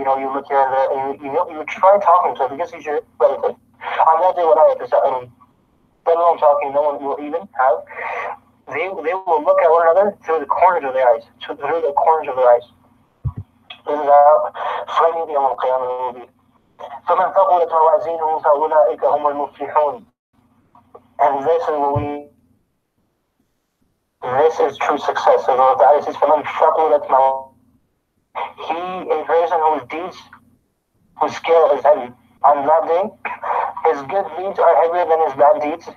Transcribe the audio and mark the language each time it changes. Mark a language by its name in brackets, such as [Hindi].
[English] You look at him, and you try talking to him because he's your relative. On that day, when I let alone talking, no one will even have. They will look at one another through the corners of their eyes. Through the corners of their eyes. This is how frightening يوم القيامة will be. [Arabic] فمن ثقلت موازينه فأولئك هم المفلحون. [English] And this is true success. So the ayah says, [Arabic] فمن ثقلت موازينه. [English] A person whose scale is heavy. On that day, his good deeds are heavier than his bad deeds.